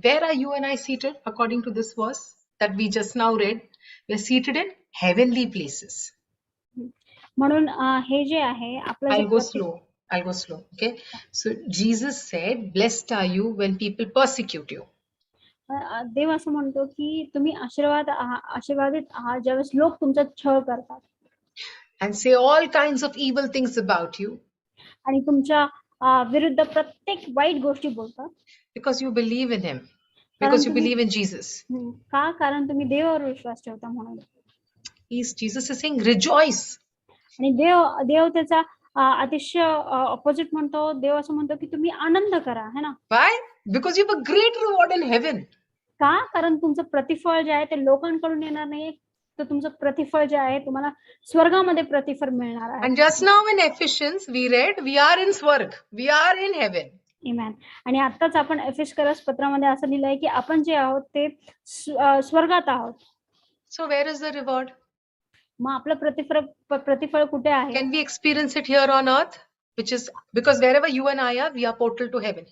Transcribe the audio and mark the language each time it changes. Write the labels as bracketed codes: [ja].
[en] Where are you and I seated according to this verse that we just now read? We're seated in heavenly places. [mr] म्हणून हे जे आहे आपलं [en] I'll go slow. Okay. So Jesus said, blessed are you when people persecute you. [mr] देव असं म्हणतो की तुम्ही आशीर्वादित आहात ज्यावेळेस लोक तुमचा छळ करतात [en] and say all kinds of evil things about you [mr] आणि तुमच्या विरुद्ध प्रत्येक वाईट गोष्टी बोलतात [en] because you believe in Him, [mr] कारण [en] because you [mr] तुम्ही [en] believe in Jesus. [mr] का कारण तुम्ही देवावर विश्वास ठेवता म्हणून [en] Jesus is saying, rejoice. [mr] आणि देव त्याचा अतिशय ऑपोजिट म्हणतो देव असं म्हणतो की तुम्ही आनंद करा है ना [en] Why? Because you have a great reward in heaven. [mr] का कारण तुमचं प्रतिफळ जे आहे ते लोकांकडून येणार नाही तर तुमचं प्रतिफळ जे आहे तुम्हाला स्वर्गामध्ये प्रतिफळ मिळणार आहे [en] And just now in Ephesians, we read, we are in Swarg, we are in heaven. Amen. [mr] आणि आताच आपण एफेसकरस पत्रामध्ये असं लिहिलंय की आपण जे आहोत ते स्वर्गात आहोत [en] So where is the reward? [mr] मग आपलं प्रतिफळ कुठे आहे [en] Can we experience it here on earth? Which is because wherever you and I are, we are portal to heaven.